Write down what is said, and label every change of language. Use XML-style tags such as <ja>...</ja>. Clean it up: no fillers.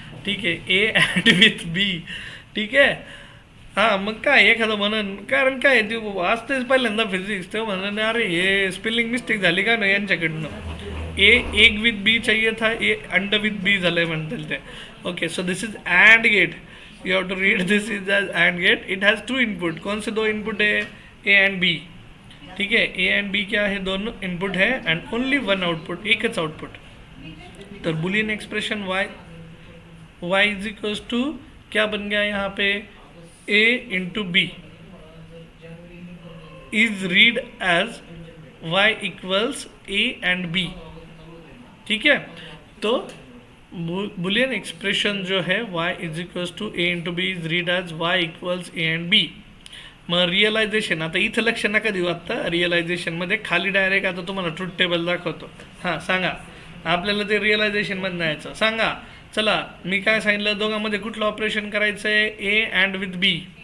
<mr>ठीक आहे, A and with बी. ठीक आहे. हां मग काय एखादं म्हणून कारण काय ते वाचतेच पहिल्यांदा फिजिक्स ते म्हणून अरे हे स्पेलिंग मिस्टेक झाली का नाही यांच्याकडनं. ए एक विथ बी</mr> <hi>चाहिए था,</hi> <mr>ए अंड विथ बी झालं आहे म्हणतील ते.</mr> <en>Okay so this is and gate. You have to read this is as and gate. It has 2 input.</en> <hi>कौन से 2 इनपुट है</hi> <en>A and B.</en> <hi>ठीक है, ए एंड बी क्या है दोनों इनपुट है एंड ओनली 1 आउटपुट, एकच आउटपुट.</hi> <en>तर Boolean expression y is equals to</en> <hi>क्या बन गया यहाँ पे</hi> <en>a into B is read as y equals a and b.</en> <hi>ठीक है, तो</hi> <en>Boolean expression जो है y is equals to a into B is read as y equals a and b.</en> <mr>मग realisation आता इथं लक्ष नका देऊ. आत्ता रिअलायझेशनमध्ये खाली डायरेक्ट आता तुम्हाला ट्रूथ टेबल दाखवतो. हां सांगा आपल्याला ते रिअलायझेशनमध्ये न्यायचं. सांगा चला मी काय सांगितलं दोघांमध्ये कुठलं ऑपरेशन करायचं आहे ए अँड विथ बी.</mr>